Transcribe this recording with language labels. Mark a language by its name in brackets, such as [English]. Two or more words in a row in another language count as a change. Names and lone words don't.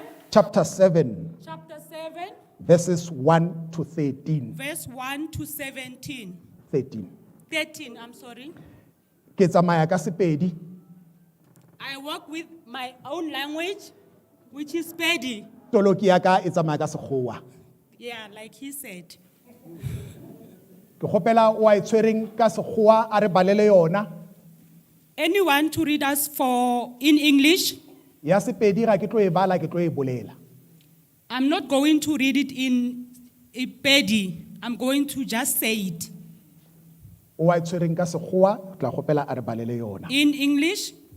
[English] chapter 7, chapter 7, verses 1 to 13. verse 1 to 17. 13. 13, I'm sorry. [Northern Sotho] Ke tsamaya ka Sepedi. [English] I work with my own language, which is Pedi. [Northern Sotho] Toloki ya ka e tsamaya ka Sekgowa. [English] Yeah, like he said. [Northern Sotho] Ke kgopela wa e tshwereng ka Sekgowa a re balele yona. [English] Anyone to read us in English? [Northern Sotho] Ya Sepedi ga ke tlo e bala, ke tlo e bolela. [English] I'm not going to read it in Pedi. I'm going to just say it. [Northern Sotho] O wa e tshwereng ka Sekgowa, ke tla kgopela a re balele yona. [English] In English,